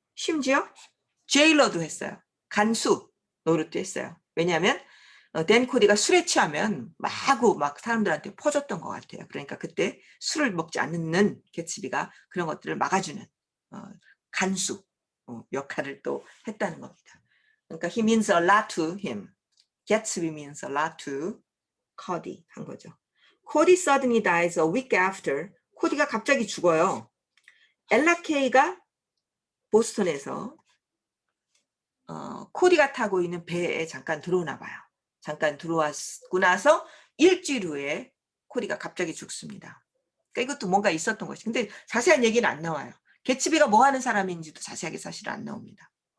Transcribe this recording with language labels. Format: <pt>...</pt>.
<ko>심지어 제일러도 했어요. 간수 노릇도 했어요. 왜냐하면 댄 코디가 술에 취하면 마구 막 사람들한테 퍼줬던 것 같아요. 그러니까 그때 술을 먹지 않는 개츠비가 그런 것들을 막아주는 간수 역할을 또 했다는 겁니다. 그러니까</ko> <en>he means a lot to him. Gatsby means a lot to Cody</en> <ko>한 거죠.</ko> <en>Cody suddenly dies a week after.</en> <ko>코디가 갑자기 죽어요. 엘라 케이가 보스턴에서 코디가 타고 있는 배에 잠깐 들어오나 봐요. 잠깐 들어왔고 나서 일주일 후에 코디가 갑자기 죽습니다. 그러니까 이것도 뭔가 있었던 것이. 근데 자세한 얘기는 안 나와요. 개츠비가 뭐 하는 사람인지도 자세하게 사실 안 나옵니다.</ko>